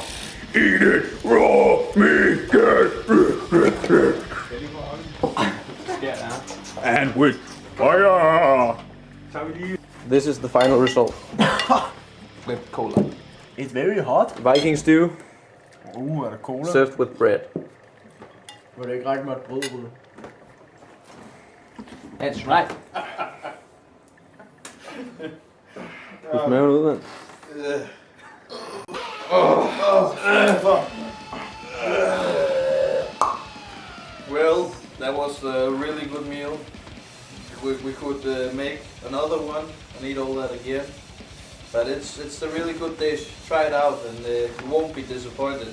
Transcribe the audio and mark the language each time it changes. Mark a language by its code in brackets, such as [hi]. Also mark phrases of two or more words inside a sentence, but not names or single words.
[en] Eat it raw, me good. And with fire. This is the final result. With cola. It's very hot. Viking stew [da] Er der cola? [en] served with bread. [da] Var det ikke ret meget brød? [en] That's right. [da] Du smager ud, mand. [en] Well, that was a really good meal. We could make another one and eat all that again. But it's a really good dish. Try it out and you won't be disappointed.